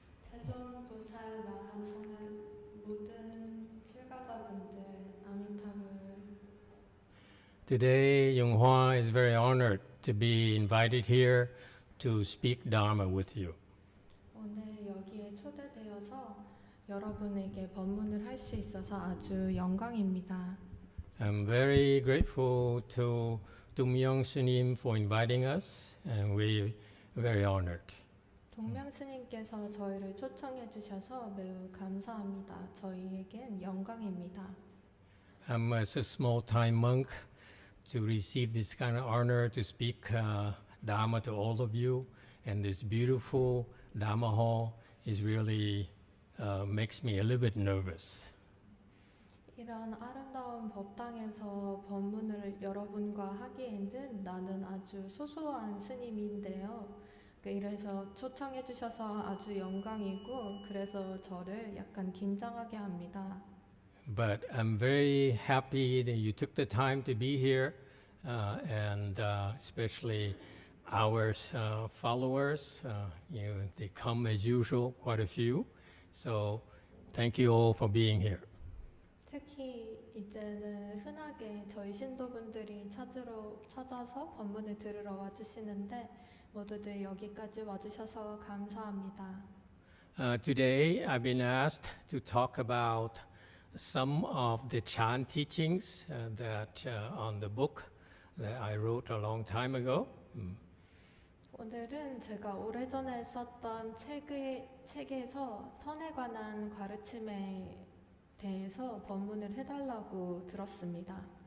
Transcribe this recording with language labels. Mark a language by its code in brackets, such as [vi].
[ko] 세존보살 마하상은 모든 출가자분들 아미타불. [en] Today, Yonghua is very honored to be invited here to speak Dharma with you. [ko] 오늘 여기에 초대되어서 여러분에게 법문을 할 수 있어서 아주 영광입니다. [en] I'm very grateful to Tumyong Sunim for inviting us, and we're very honored. [ko] 동명 스님께서 저희를 초청해 주셔서 매우 감사합니다. 저희에겐 영광입니다. [en] I'm as a small-time monk to receive this kind of honor to speak Dharma to all of you, and this beautiful Dharma hall is really makes me a little bit nervous. [ko] 이런 아름다운 법당에서 법문을 여러분과 하기에는 나는 아주 소소한 스님인데요. 이래서 초청해 주셔서 아주 영광이고 그래서 저를 약간 긴장하게 합니다. [en] But I'm very happy that you took the time to be here, and especially our followers. They come as usual, quite a few. So thank you all for being here. [ko] 특히 이제는 흔하게 저희 신도분들이 찾아서 법문을 들으러 와주시는데 모두들 여기까지 와주셔서 감사합니다. [en] Today I've been asked to talk about some of the Chan teachings that on the book that I wrote a long time ago. [ko] 오늘은 제가 오래전에 썼던 책에서 선에 관한 가르침에 대해서 법문을 해달라고 들었습니다.